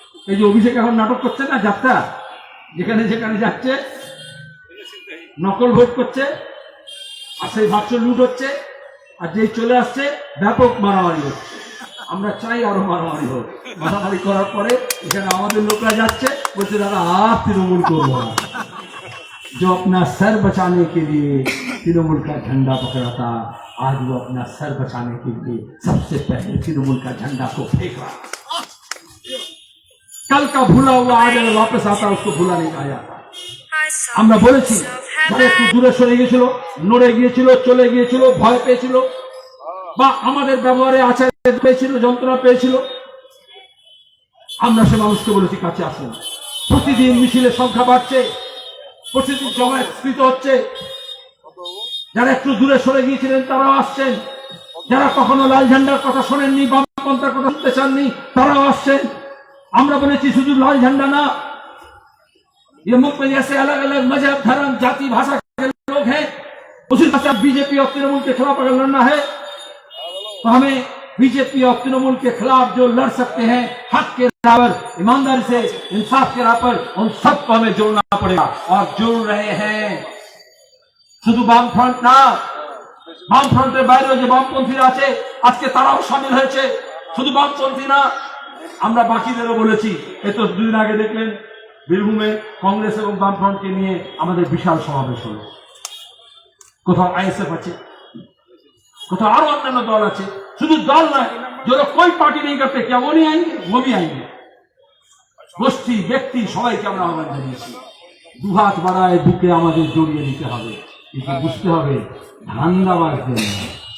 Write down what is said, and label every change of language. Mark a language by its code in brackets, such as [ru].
[bn] এই যে অভিষেক এখন নাটক করছে না, যাত্রা যেখানে যেখানে যাচ্ছে নকল ভোট করছে, আর সেই বাক্স লুট হচ্ছে, আর যেই চলে আসছে ব্যাপক মারামারি হচ্ছে। আমরা চাই আরো মারামারি হোক। মারামারি করার পরে এখানে আমাদের লোকরা যাচ্ছে, বলছে দাদা আর তৃণমূল করবো না। [hi] जो अपना सर बचाने के लिए तृणमूल का झंडा पकड़ा था, आज वो अपना सर बचाने के लिए सबसे पहले तृणमूल का झंडा को फेंक रहा। कल का भूला हुआ आज अगर वापस आता उसको भूला नहीं आया। [bn] আমরা বলেছি যারা একটু দূরে সরে গিয়েছিল, নড়ে গিয়েছিল, চলে গিয়েছিল, ভয় পেয়েছিল, বা আমাদের ব্যবহারে আচারে পেয়েছিল, যন্ত্রণা পেয়েছিল, আমরা সে মানুষকে বলেছি কাছে আসুন। প্রতিদিন মিছিলের সংখ্যা বাড়ছে, প্রতিদিন জমায়েত হচ্ছে। যারা একটু দূরে সরে গিয়েছিলেন তারাও আসছেন, যারা কখনো লাল ঝান্ডার কথা শোনেননি, বামপন্থার কথা শুনতে চাননি, তারাও আসছেন। আমরা বলেছি শুধু লাল ঝান্ডা না, [hi] ये मुल्क में जैसे अलग अलग मजहब, धर्म, जाति, भाषा के लोग हैं, उसी तरह से बीजेपी और तृणमूल के खिलाफ अगर लड़ना है तो हमें बीजेपी और तृणमूल के खिलाफ जो लड़ सकते हैं हक के राह पर, ईमानदारी से, इंसाफ के राह पर, उन सबको हमें जोड़ना पड़ेगा। और जोड़ रहे हैं [bn] শুধু বামফ্রন্ট না, বামফ্রন্টের বাইরেও যে বামপন্থীরা আছে আজকে তারাও সামিল হয়েছে। শুধু বামপন্থী না, আমরা বাকিদেরও বলেছি। এ তো দুদিন আগে দেখলেন বীরভূমে কংগ্রেস এবং বামফ্রন্টকে নিয়ে আমাদের বিশাল সমাবেশ হলো। কোথাও আইএসএফ আছে, কোথাও আরো অন্যান্য দল আছে। শুধু দল নয়, [hi] जो लोग कोई पार्टी नहीं करते क्या वो नहीं आएंगे, वो भी आएंगे। [bn] গোষ্ঠী, ব্যক্তি সবাইকে আমরা আহ্বান জানিয়েছি। দুহাত বাড়ায় বুকে আমাদের জড়িয়ে নিতে হবে, কিন্তু বুঝতে হবে ধান্দাবাজদের নয়।